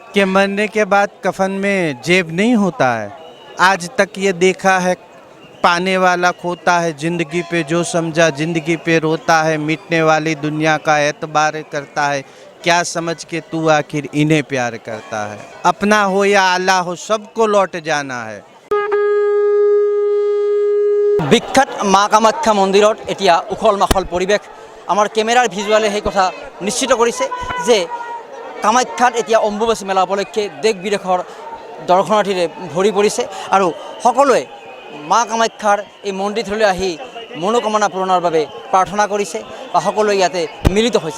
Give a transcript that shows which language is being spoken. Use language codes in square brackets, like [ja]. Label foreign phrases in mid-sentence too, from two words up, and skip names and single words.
[hi] कि मरने के बाद कफन में जेब नहीं होता है। आज तक ये देखा है, पाने वाला खोता है, जिंदगी पे जो समझा जिंदगी पे रोता है, मिटने वाली दुनिया का एतबार करता है, क्या समझ के तू आखिर इन्हें प्यार करता है। अपना हो या आला हो, सबको लौट जाना है। [as] বিখ্যাত মা কামাখ্যা মন্দিৰত এতিয়া উখল মাখল পৰিৱেশ। আমাৰ কেমেৰাৰ ভিজুৱালে সেই কথা নিশ্চিত কৰিছে যে কামাখ্যাত এতিয়া অম্বুবাচী মেলা উপলক্ষে দেশ বিদেশৰ দৰ্শনাৰ্থীৰে ভৰি পৰিছে আৰু সকলোৱে মা কামাখ্যাৰ এই মন্দিৰলৈ আহি মনোকামনা পূৰণৰ বাবে প্ৰাৰ্থনা কৰিছে বা সকলোৱে ইয়াতে মিলিত হৈছে।